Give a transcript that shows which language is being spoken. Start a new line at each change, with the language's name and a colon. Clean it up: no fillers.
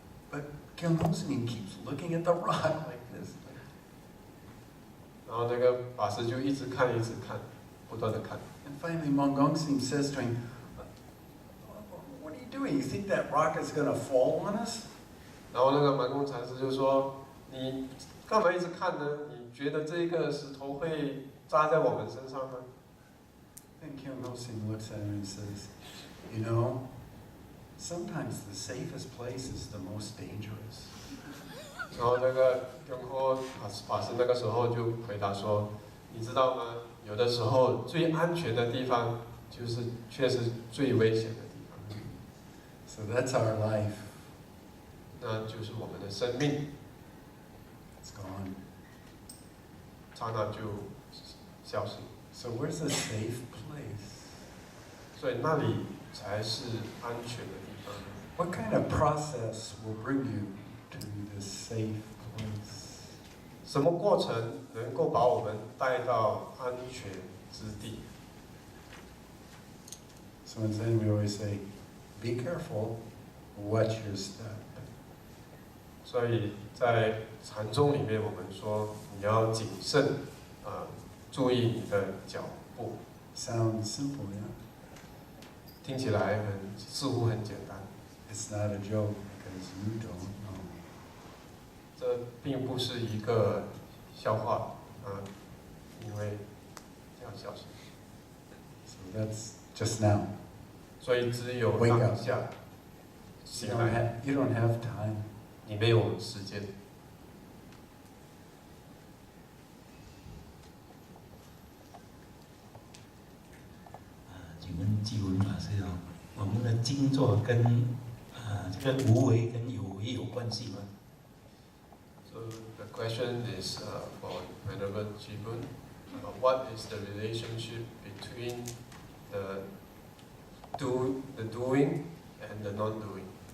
English: But Kyung Ho Snim keeps looking at the rock like this.
Chinese: 然后那个法师就一直看，不断的看。
English: And finally, Monggong Snim says to him, "What are you doing? You think that rock is going to fall on us?"
Chinese: 然后那个满公禅师就说：“你干嘛一直看呢？你觉得这个石头会扎在我们身上吗？”
English: Then Kyung Ho Snim looks at him and says, "You know, sometimes the safest place is the most dangerous."
Chinese: 然后那个永和法师那个时候就回答说：“你知道吗？有的时候最安全的地方，就是却是最危险的地方。”
English: So that's our life.
Chinese: 那就是我们的生命，
English: It's gone.
Chinese: 刹那就消失。
English: So where's a safe place?
Chinese: 所以那里才是安全的地方。
English: What kind of process will bring you to this safe place?
Chinese: 什么过程能够把我们带到安全之地？
English: So in Zen we always say, be careful, watch your step.
Chinese: 所以在禅宗里面，我们说你要谨慎，注意你的脚步。
English: Sounds simple, yeah?
Chinese: 听起来似乎很简单。
English: It's not a joke because you don't know.
Chinese: 这并不是一个笑话因为要小心。
English: So that's just now.
Chinese: 所以只有
English: Wake
Chinese: 当
English: up.
Chinese: 下醒来，
English: You don't have time.
Chinese: 你没有时间。请问基文法师哦，我们的静坐跟这个无为跟有为有关系吗？
English: So the question is for Venerable Jibun, what is the relationship between the doing and the non-doing?